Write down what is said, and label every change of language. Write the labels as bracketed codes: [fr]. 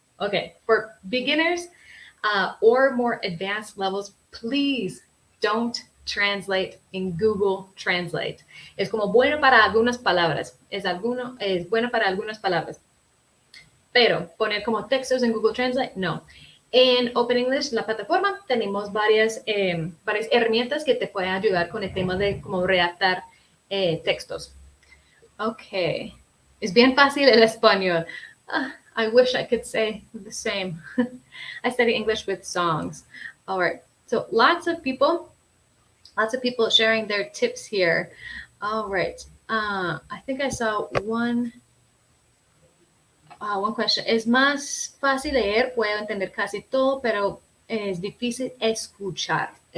[en] Okay, for beginners or more advanced levels, please don't translate in Google Translate. [es] Es como bueno para algunas palabras, es bueno para algunas palabras, pero poner como textos en Google Translate, no. En Open English, la plataforma, tenemos varias herramientas que te pueden ayudar con el tema de cómo redactar textos. Okay, es bien fácil el español. [en] I wish I could say the same. I study English with songs. All right, so lots of people sharing their tips here. All right, I think I saw one question. [es] Es más fácil leer, puedo entender casi todo, pero es difícil escuchar.